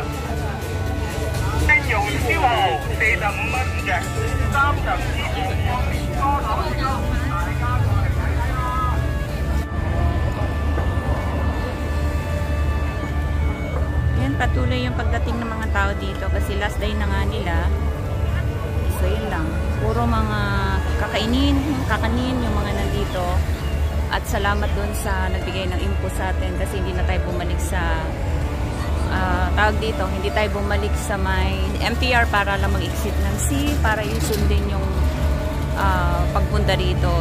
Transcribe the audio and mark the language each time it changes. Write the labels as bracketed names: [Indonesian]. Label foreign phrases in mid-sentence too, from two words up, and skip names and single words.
[Cantonese] 冰蓉燒蠔45蚊5隻，3層芝士棉花糖雪糕，大家過嚟睇睇啦！ [Filipino] Yan, patuloy yung pagdating ng mga tao dito kasi [English] last day [Filipino] na nga nila. So, yun lang. Puro mga kakanin yung mga nandito. At salamat dun sa nagbigay ng info sa atin kasi hindi na tayo bumalik sa tawag dito, hindi tayo bumalik sa may MTR para lang mag-exit ng C para yung sundin yung pagpunta dito.